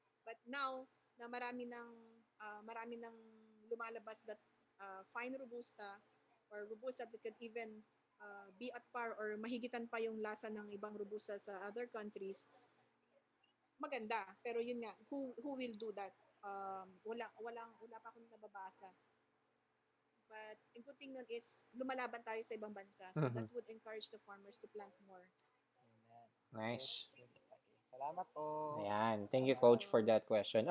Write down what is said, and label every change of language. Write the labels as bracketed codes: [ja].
[en] But now [tl] na marami ng lumalabas [en] that fine Robusta, or Robusta that could even be at par [tl] or mahigitan pa yung lasa ng ibang Robusta sa [en] other countries, [tl] maganda. Pero yun nga, [en] who will do that? [tl] Wala pa akong nababasa. But ang [en] good thing [tl] nun is lumalaban tayo sa ibang bansa. [en] So that would encourage the farmers to plant more. Nice. [tl] Salamat po. Ayan. [en] Thank you, Coach, for that question.